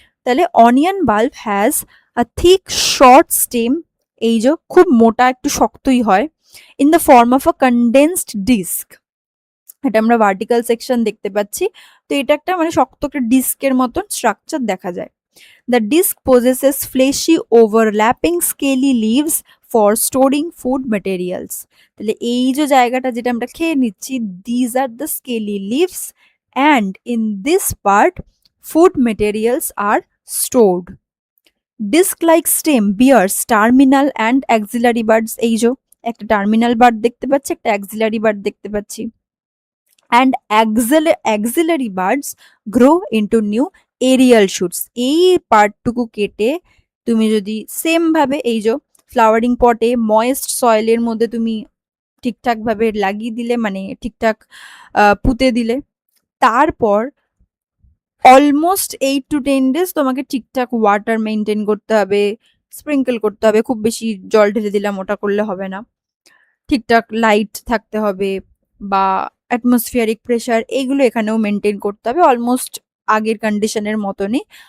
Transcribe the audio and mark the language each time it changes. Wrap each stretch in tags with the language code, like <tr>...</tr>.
<en>তাহলে onion bulb has a thick short stem,</en> <bn>এই যে খুব মোটা একটু শক্তই হয়,</bn> <en>In the form of a condensed disc.</en> <bn>এটা আমরা ভার্টিক্যাল সেকশন দেখতে পাচ্ছি। তো এটা একটা মানে শক্ত একটা ডিস্কের মতন স্ট্রাকচার দেখা যায়।</bn> <en>The disc possesses fleshy overlapping scaly leaves for storing food materials.</en> <bn>তাহলে এই যে জায়গাটা যেটা আমরা খেয়ে নিচ্ছি,</bn> <en>these are the scaly leaves and in this part food materials are stored. Disc like stem bears terminal and axillary buds.</en> <bn>এই যে একটা টার্মিনাল বার্ড দেখতে পাচ্ছি, একটা অ্যাক্সিলারি বার্ড দেখতে পাচ্ছি।</bn> <en>and axillary buds grow into new aerial shoots.</en> <bn>এই পার্টটুকু কেটে তুমি যদি সেম ভাবে এই যে ফ্লাওয়ারিং পটে ময়েস্ট সয়েলের মধ্যে তুমি ঠিকঠাক ভাবে লাগিয়ে দিলে, মানে ঠিকঠাক পুঁতে দিলে, তারপর অলমোস্ট 8 to 10 days তোমাকে ঠিকঠাক ওয়াটার মেনটেন করতে হবে, স্প্রিঙ্কেল করতে হবে, খুব বেশি জল ঢেলে দিলাম ওটা করলে হবে না, ঠিকঠাক লাইট থাকতে হবে বা অ্যাটমসফিয়ারিক প্রেশার এইগুলো এখানেও মেনটেন করতে হবে অলমোস্ট আগের কন্ডিশনের মতনই।</bn>